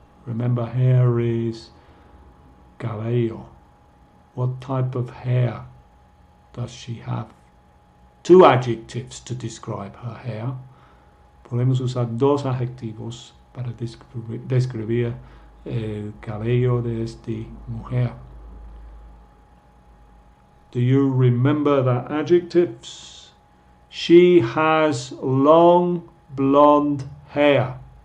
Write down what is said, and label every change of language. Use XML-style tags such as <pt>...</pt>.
<en>Remember, hair is cabello. What type of hair does she have? 2 adjectives to describe her hair.</en> <es>Podemos usar 2 adjetivos para describir el cabello de esta mujer.</es> <en>Do you remember the adjectives? She has long blonde hair.</en>